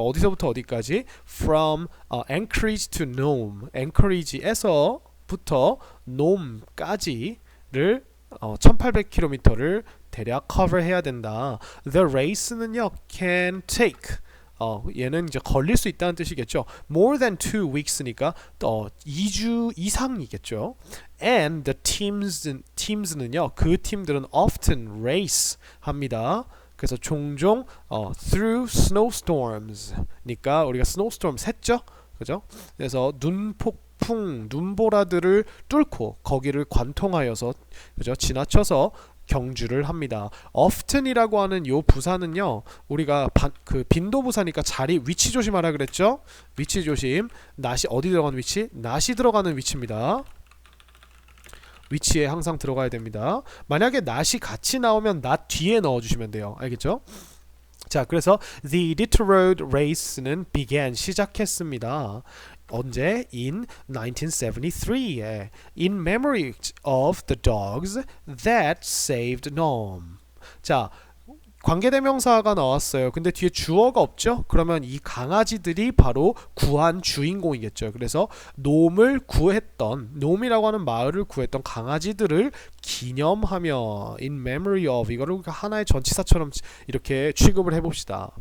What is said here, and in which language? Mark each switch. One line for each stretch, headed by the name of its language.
Korean: 어디서부터 어디까지
English: from Anchorage to Nome
Korean: Anchorage에서부터 Nome까지를 1800km를 대략 cover 해야 된다.
English: The race는요 can take
Korean: 얘는 이제 걸릴 수 있다는 뜻이겠죠.
English: More than 2 weeks니까
Korean: 2주 이상이겠죠.
English: And the teams는요
Korean: 그 팀들은
English: often race 합니다.
Korean: 그래서 종종
English: through snowstorms
Korean: 니까 우리가 snowstorms 했죠. 그죠? 그래서 눈폭풍, 눈보라들을 뚫고 거기를 관통하여서 그죠? 지나쳐서 경주를 합니다. often이라고 하는 요 부사는요 우리가 그 빈도 부사니까 자리 위치 조심하라 그랬죠. 위치 조심. 낫이 어디 들어가는 위치? 낫이 들어가는 위치입니다. 위치에 항상 들어가야 됩니다. 만약에 낫이 같이 나오면 낫 뒤에 넣어주시면 돼요. 알겠죠? 자, 그래서
English: the Iditarod race는 began
Korean: 시작했습니다. 언제?
English: In 1973에 In memory of the dogs that saved Nome.
Korean: 자, 관계대명사가 나왔어요. 근데 뒤에 주어가 없죠? 그러면 이 강아지들이 바로 구한 주인공이겠죠. 그래서 놈을 구했던, 놈이라고 하는 마을을 구했던 강아지들을 기념하며 in memory of 이거를 하나의 전치사처럼 이렇게 취급을 해봅시다.